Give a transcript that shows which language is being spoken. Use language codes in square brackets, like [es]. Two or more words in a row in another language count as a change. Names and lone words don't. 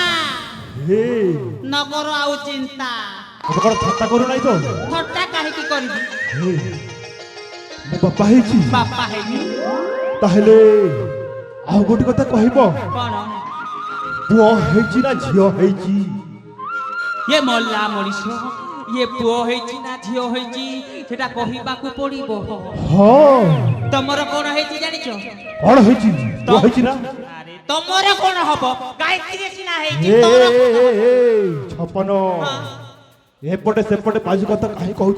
[or] ହେ ନଗର ଆଉ ଚିନ୍ତା। ତମେ କଣ ଥଟ୍ଟା କରୁନାହିଁ ତ? ଥଟ୍ଟା କାହିଁକି କରିବି? ହେ ମୋ ବାପା ହେଇଛି। ବାପା ହେଇନି। ତାହେଲେ ଆଉ ଗୋଟେ କଥା କହିବ। କଣ? ପୁଅ ହେଇଛି ନା ଝିଅ ହେଇଛି? ଏ ମଲ୍ଲା ମନୀଷ ଏ ପୁଅ ହେଇଛି ନା ଝିଅ ହେଇଛି ସେଟା କହିବାକୁ ପଡିବ। ହଁ ତମର କଣ ହେଇଛି ଜାଣିଛ? କଣ ହେଇଛି? ପୁଅ ହେଇଛି ନା? ଆରେ ତମର କଣ ହବ? ଗାୟତ୍ରୀ ସିନା ହେଇଛି ଏ ତମର ଏ, କଣ? ଏ, ଏ, ଛପନ ଏପଟେ ସେପଟେ ବାଜୁ କଥା କାହିଁ କହୁଛୁ?